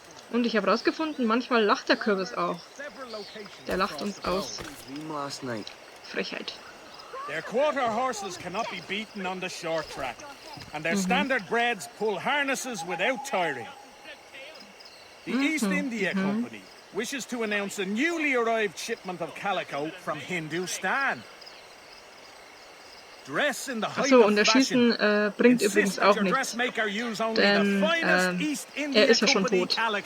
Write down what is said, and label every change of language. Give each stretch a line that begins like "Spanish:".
German: Und ich habe herausgefunden, manchmal lacht der Kürbis auch. Der lacht uns aus. Frechheit.
English: Their quarter horses cannot be beaten on the short track, and their standard breds pull harnesses without tiring. The East India Company wishes to announce a newly arrived shipment of calico from Hindustan.
German: Achso, und Erschießen bringt übrigens auch nichts, denn er ist ja schon tot.